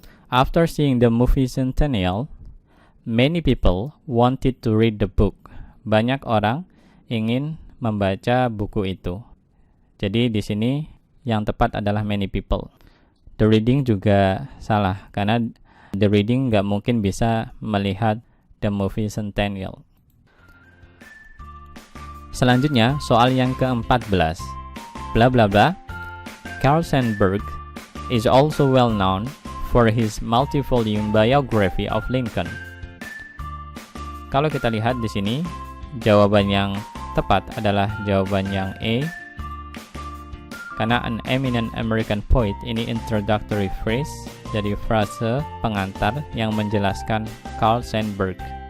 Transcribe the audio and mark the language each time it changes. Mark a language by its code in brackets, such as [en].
[en] After seeing the movie Centennial, many people wanted to read the book. [id] Banyak orang ingin membaca buku itu. Jadi di sini yang tepat adalah many people. The reading juga salah, karena the reading nggak mungkin bisa melihat the movie Centennial. Selanjutnya soal yang ke-14. Bla bla bla. [en] Carl Sandburg is also well known for his multi-volume biography of Lincoln. [id] Kalau kita lihat di sini, jawaban yang tepat adalah jawaban yang A. Karena [en] an eminent American poet [id] ini introductory phrase, jadi frase pengantar yang menjelaskan Carl Sandburg.